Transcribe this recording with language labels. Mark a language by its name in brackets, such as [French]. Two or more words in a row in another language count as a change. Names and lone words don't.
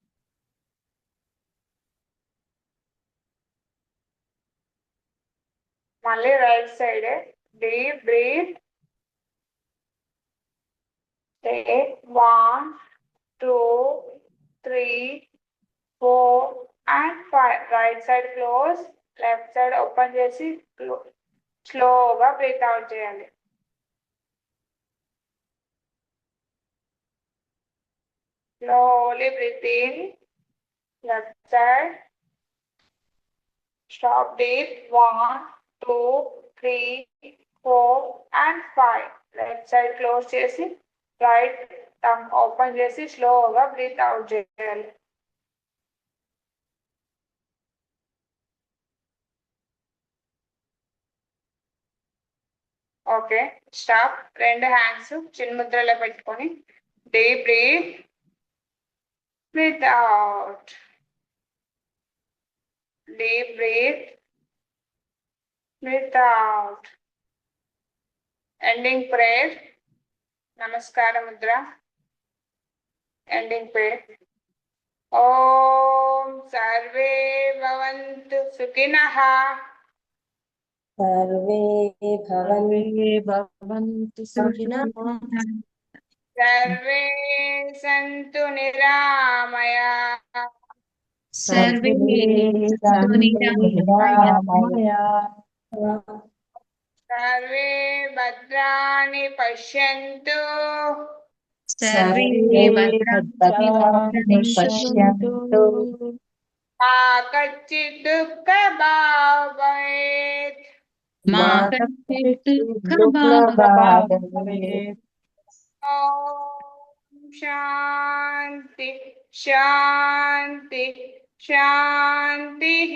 [English] మళ్ళీ right side deep breath. 1, 2, 3, 4 and 5. right side close, left side open చేసి slowga breath out చేయాలి. Slowly breathe in, left side. Stop deep. 1, 2, 3, 4 and 5. Left side close చేసి right thumb open చేసి slowga breath out చేయాలి. okay, stop. [Telugu] రెండు హ్యాండ్స్ చిన్ముద్రలో పెట్టుకొని [English] deep breath. Breathe out. Deep breath. Breathe out. Ending prayer. [Sanskrit] नमस्कार मुद्रा. [English] Ending prayer. [Sanskrit] ॐ सर्वे भवन्तु सुखिनः. सर्वे భవంతు సుఖినః. सर्वे सन्तु निरामया. సర్వే సంతు నిరామయాః. सर्वे भद्राणि पश्यन्तु. సర్వే భద్రాణి పశ్యంతు. మా కచ్చిత్ దుఃఖ భాగ్ భవేత్. మా కచ్చిత్ దుఃఖభాగ్ భవేత్. ఓం శాంతి శాంతి శాంతి.